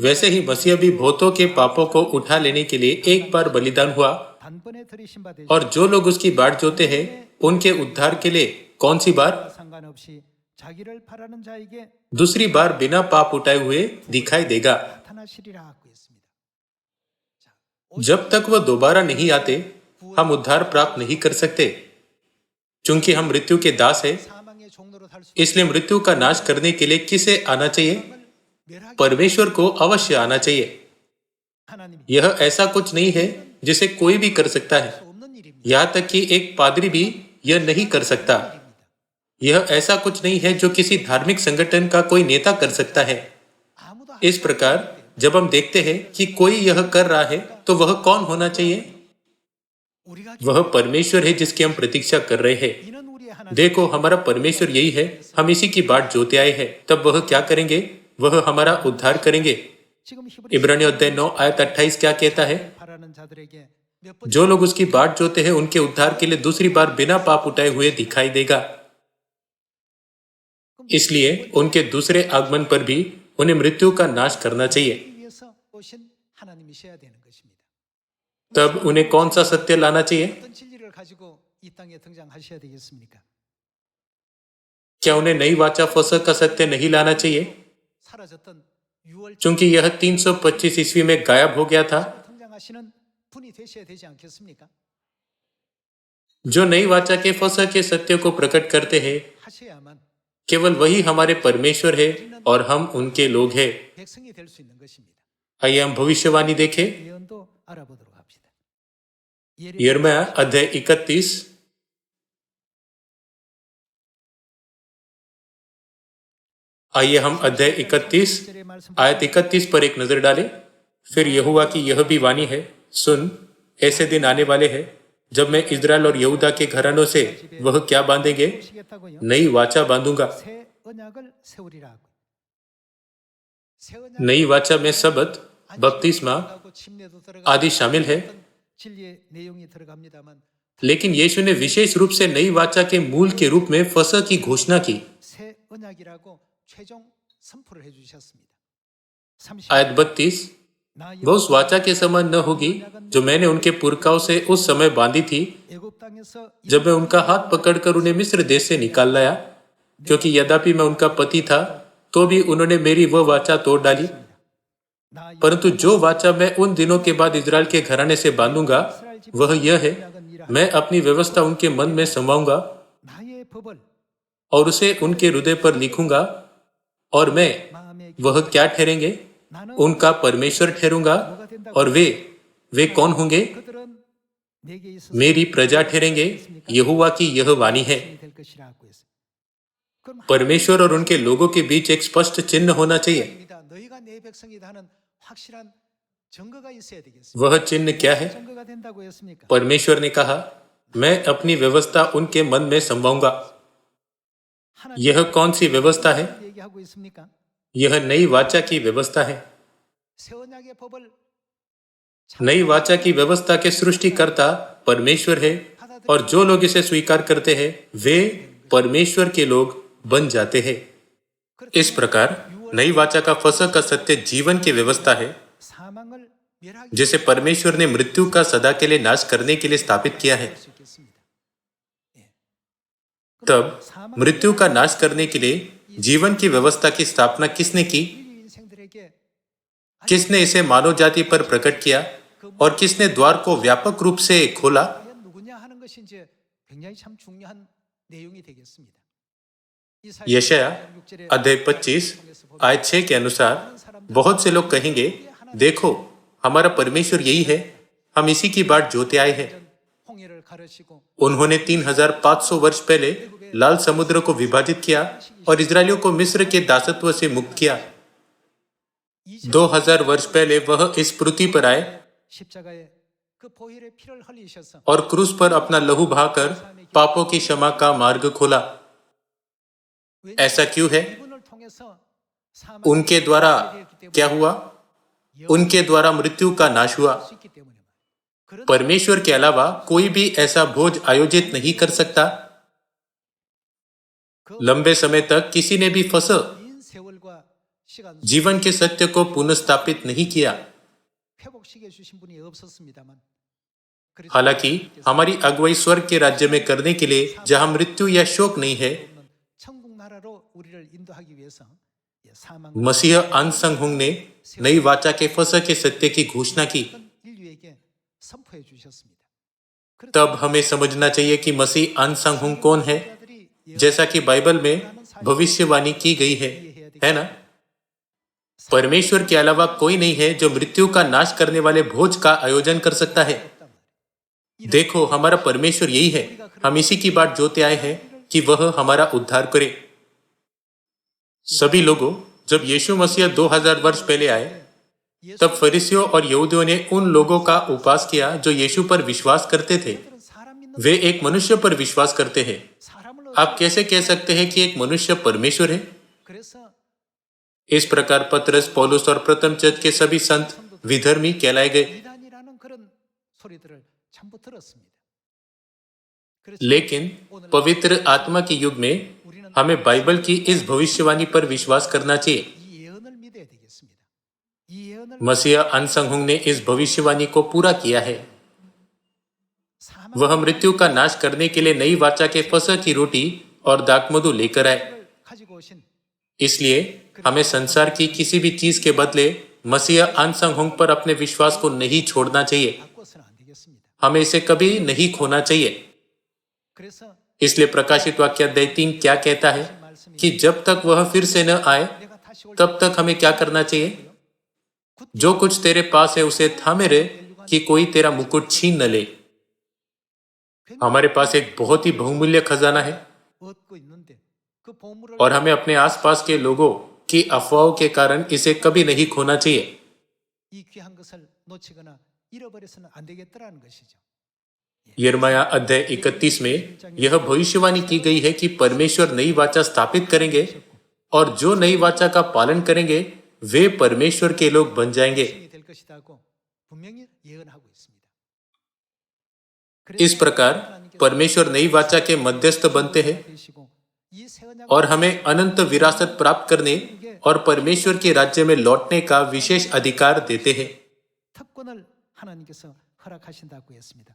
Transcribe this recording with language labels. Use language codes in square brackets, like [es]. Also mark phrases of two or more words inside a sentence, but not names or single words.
[hi] वैसे ही मसीह भी बहुतों के पापों को उठा लेने के लिए एक बार बलिदान हुआ। [ko] 단번에 들이신 바 되시 [hi] और जो लोग उसकी बाट जोते हैं उनके उद्धार के लिए कौन सी बार? [ko] 상관없이 자기를 바라는 자에게 [hi] दूसरी बार बिना पाप उठाए हुए दिखाई देगा। [ko] 나타나시리라고 했습니다. 자, [hi] जब तक वह दोबारा नहीं आते हम उद्धार प्राप्त नहीं कर सकते। चूंकि हम मृत्यु के दास हैं, [ko] 사망의 종로로 살 수, [hi] इसलिए मृत्यु का नाश करने के लिए किसे आना चाहिए? [ko] 멸하기 [hi] परमेश्वर को अवश्य आना चाहिए। [ko] 하나님이 [hi] यह ऐसा कुछ नहीं है जिसे कोई भी कर सकता है। [ko] 수 없는 일입니다. [hi] यहाँ तक कि एक पादरी भी यह नहीं कर सकता। यह ऐसा कुछ नहीं है जो किसी धार्मिक संगठन का कोई नेता कर सकता है। [ko] 아무도 [hi] इस प्रकार जब हम देखते हैं कि कोई यह कर रहा है तो वह कौन होना चाहिए? [ko] 우리가 [hi] वह परमेश्वर है जिसकी हम प्रतीक्षा कर रहे हैं। [ko] 이는 우리의 하나님 [hi] देखो, हमारा परमेश्वर यही है, हम इसी की बाट जोते आए हैं। तब वह क्या करेंगे? वह हमारा उद्धार करेंगे। [ko] 지금 히브리 [hi] इब्रानियों अध्याय 9 आयत 28 क्या कहता है? [ko] 바라는 자들에게 몇 번 [hi] जो लोग उसकी बाट जोते हैं उनके उद्धार के लिए दूसरी बार बिना पाप उठाए हुए दिखाई देगा। इसलिए उनके दूसरे आगमन पर भी उन्हें मृत्यु का नाश करना चाहिए। [ko] 위해서 오신 하나님이셔야 되는 것입니다. [hi] तब उन्हें कौन सा सत्य लाना चाहिए? [ko] 어떤 진리를 가지고 이 땅에 등장하셔야 되겠습니까? [hi] क्या उन्हें नई वाचा फसह का सत्य नहीं लाना चाहिए? [ko] 사라졌던 6월 [hi] चूंकि यह 325 ईस्वी में गायब हो गया था। [ko] 등장하시는 분이 되셔야 되지 않겠습니까? [hi] जो नई वाचा के फसह के सत्य को प्रकट करते हैं, [ko] 하셔야만 [hi] केवल वही हमारे परमेश्वर है और हम उनके लोग हैं। [ko] 백성이 될 수 있는 것입니다. [hi] आइए हम भविष्यवाणी देखें। [ko] 예언도 알아보도록 합시다. [hi] यिर्मयाह अध्याय 31। आइए हम अध्याय 31 [ko] 절의 말씀 [hi] आयत 31 पर एक नजर डालें। फिर यहोवा की यह भी वाणी है, सुन, ऐसे दिन आने वाले हैं जब मैं इजराइल और यहूदा के घरानों से वह क्या बांधेंगे? [ko] 보시겠다고요? [hi] नई वाचा बांधूंगा। [ko] 새 언약을 세우리라고. 새 언약 [hi] नई वाचा में सबत, बपतिस्मा [ko] 하고 침례도 들어가고 [hi] आदि शामिल है। [ko] 어떤 진리의 내용이 들어갑니다만 [hi] लेकिन यीशु ने विशेष रूप से नई वाचा के मूल के रूप में फसह की घोषणा की। [ko] 새 언약이라고 최종 선포를 해 주셨습니다. 30 [hi] आयत 32, [ko] 나 [hi] वह उस वाचा के समान न होगी जो मैंने उनके पुरखाओं से उस समय बांधी थी [ko] 애굽 땅에서 [hi] जब मैं उनका हाथ पकड़कर उन्हें मिस्र देश से निकाल लाया। क्योंकि यद्यपि मैं उनका पति था तो भी उन्होंने मेरी वह वाचा तोड़ डाली। [ko] 나 [hi] परंतु जो वाचा मैं उन दिनों के बाद इजराइल के घराने से बांधूंगा वह यह है, मैं अपनी व्यवस्था उनके मन में समाऊंगा [ko] 나의 법을 [hi] और उसे उनके हृदय पर लिखूंगा। और मैं [ko] 마음에 [hi] वह क्या ठहरेंगे? उनका परमेश्वर ठहरूंगा और वे कौन होंगे? [ko] 그들은 내게 있어서 [hi] मेरी प्रजा ठहरेंगे, यहोवा की यह वाणी है। [ko] 백성이 될 것이라고 했어요. 그럼 [hi] परमेश्वर और उनके लोगों के बीच एक स्पष्ट चिन्ह होना चाहिए। [ko] 하나님이다. 너희가 내 백성이다 하는 확실한 증거가 있어야 되겠습니다. [hi] वह चिन्ह क्या है? [ko] 증거가 된다고 했습니까? [hi] परमेश्वर ने कहा, मैं अपनी व्यवस्था उनके मन में समवाऊंगा। [ko] 하나님 [hi] यह कौन सी व्यवस्था है? [ko] 얘기하고 있습니까? [hi] यह नई वाचा की व्यवस्था है। [ko] 새 언약의 법을 [hi] नई वाचा की व्यवस्था के सृष्टिकर्ता परमेश्वर है और जो लोग इसे स्वीकार करते हैं वे परमेश्वर के लोग बन जाते हैं। इस प्रकार नई वाचा का फसह का सत्य जीवन की व्यवस्था है [ko] 사망을 멸하기 [hi] जिसे परमेश्वर ने मृत्यु का सदा के लिए नाश करने के लिए स्थापित किया है। [ko] 수 있겠습니다. [hi] तब मृत्यु का नाश करने के लिए जीवन की व्यवस्था की स्थापना किसने की? [ko] 인류 인생들에게 [hi] किसने इसे मानव जाति पर प्रकट किया और किसने द्वार को व्यापक रूप से खोला? [ko] 과연 누구냐 하는 것이 이제 굉장히 참 중요한 내용이 되겠습니다. [hi] यशाया अध्याय 25 आयत 6 के अनुसार बहुत से लोग कहेंगे, देखो हमारा परमेश्वर यही है, हम इसी की बाट जोते आए हैं। [ko] 홍해를 가르시고 [hi] उन्होंने 3500 वर्ष पहले लाल समुद्र को विभाजित किया और इजरायलियों को मिस्र के दासत्व से मुक्त किया। 2000 वर्ष पहले वह इस पृथ्वी पर आए [ko] 십자가에 그 보혈의 피를 흘리셔서 [hi] और क्रूस पर अपना लहू बहाकर पापों की क्षमा का मार्ग खोला। ऐसा क्यों है? [ko] 이분을 통해서 사망이 [hi] उनके द्वारा क्या हुआ? उनके द्वारा मृत्यु का नाश हुआ। [ko] 수 있기 때문에 그런 [hi] परमेश्वर के अलावा कोई भी ऐसा भोज आयोजित नहीं कर सकता। लंबे समय तक किसी ने भी फसह [ko] 긴 세월과 시간 [hi] जीवन के सत्य को पुनर्स्थापित नहीं किया। [ko] 회복시켜 주신 분이 없었습니다만 그래서 [hi] हालांकि हमारी अगुवाई स्वर्ग के राज्य में करने के लिए जहां मृत्यु या शोक नहीं है, [ko] 천국 나라로 우리를 인도하기 위해서 사망 [hi] मसीह अनसंग ने नई वाचा के फसह के सत्य की घोषणा की। [ko] 인류에게 선포해 주셨습니다. [hi] तब हमें समझना चाहिए कि मसीह अनसंग कौन है, जैसा कि बाइबल में भविष्यवाणी की गई है ना? परमेश्वर के अलावा कोई नहीं है जो मृत्यु का नाश करने वाले भोज का आयोजन कर सकता है। देखो हमारा परमेश्वर यही है, हम इसी की बाट जोते आए हैं कि वह हमारा उद्धार करे। सभी लोगों, जब यीशु मसीह 2000 वर्ष पहले आए तब फरीसियों और यहूदियों ने उन लोगों का उपवास किया जो यीशु पर विश्वास करते थे। [ko] 사람 믿는 [hi] वे एक मनुष्य पर विश्वास करते हैं। [ko] 사람을 [hi] आप कैसे कह सकते हैं कि एक मनुष्य परमेश्वर है? [ko] 그래서 [hi] इस प्रकार पतरस, पौलुस और प्रथम चर्च के सभी संत विधर्मी कहलाए गए। [ko] 이단이라는 그런 소리들을 전부 들었습니다. 그래서 [hi] लेकिन पवित्र आत्मा के युग में हमें बाइबल की इस भविष्यवाणी पर विश्वास करना चाहिए। [ko] 이 예언을 믿어야 되겠습니다. 이 예언을 [hi] मसीह अनसंग ने इस भविष्यवाणी को पूरा किया है। [ko] 사망을 [hi] वह मृत्यु का नाश करने के लिए नई वाचा के फसह की रोटी और दाखमधु लेकर आए। [ko] 가지고 오신 [hi] इसलिए हमें संसार की किसी भी चीज के बदले मसीह अनसंग पर अपने विश्वास को नहीं छोड़ना चाहिए। [ko] 바꿔서는 안 되겠습니다. [hi] हमें इसे कभी नहीं खोना चाहिए। [ko] 그래서 [hi] इसलिए प्रकाशित वाक्य अध्याय 3 क्या कहता है कि जब तक वह फिर से न आए [ko] 내가 다시 올 [hi] तब तक हमें क्या करना चाहिए? जो कुछ तेरे पास है उसे थामे रहे कि कोई तेरा मुकुट छीन न ले। हमारे पास एक बहुत ही बहुमूल्य खजाना है [ko] 얻고 있는데 그 보물을 [hi] और हमें अपने आसपास के लोगों की अफवाहों के कारण इसे कभी नहीं खोना चाहिए। [ko] 이 귀한 것을 놓치거나 잃어버려서는 안 되겠더라는 것이죠. [hi] यिर्मयाह अध्याय 31 में यह भविष्यवाणी की गई है कि परमेश्वर नई वाचा स्थापित करेंगे और जो नई वाचा का पालन करेंगे वे परमेश्वर के लोग बन जाएंगे। [ko] 신이 될 것이다고 분명히 예언하고 있습니다. [hi] इस प्रकार परमेश्वर नई वाचा के मध्यस्थ बनते हैं [ko] 되시고 이 새 언약 [hi] और हमें अनंत विरासत प्राप्त करने और परमेश्वर के राज्य में लौटने का विशेष अधिकार देते हैं। [ko] 특권을 하나님께서 허락하신다고 했습니다.